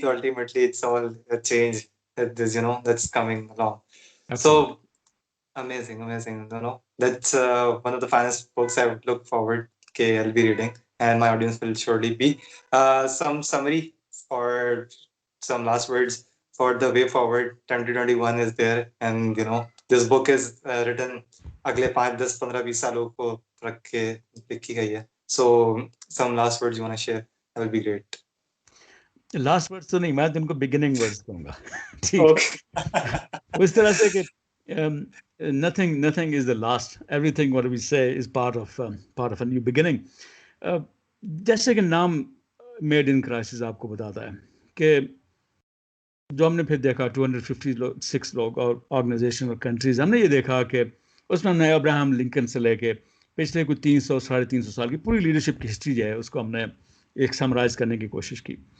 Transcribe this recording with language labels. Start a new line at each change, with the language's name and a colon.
English: So ultimately, it's all a change that that's coming along. Absolutely. So amazing. That's one of the finest books I would look forward. Okay, I'll be reading, and my audience will surely be. Some summary or some last words for the way forward. 2021 is there, and this book is written
Urdu: اگلے 5, 10, 15, 20 سالوں کو رکھ کے لکھی گئی ہے.
English: So some last words you want to share, that will be great.
Urdu: Last words تو نہیں, میں تم کو بگننگ ورڈس کہوں گا. ٹھیک ہے, اس طرح سے کہ
English: nothing is the last, everything what we say is part of a new beginning.
Urdu: جیسے کہ نام میڈ ان کرائسس آپ کو بتاتا ہے کہ جو ہم نے پھر دیکھا 256 لوگ اور آرگنائزیشن اور کنٹریز, ہم نے یہ دیکھا کہ اس میں ہم نے ابراہم لنکن سے لے کے پچھلے کوئی 300 ساڑھے 300 سال کی پوری لیڈرشپ کی ہسٹری جو ہے اس کو ہم نے ایک سمرائز کرنے کی کوشش کی.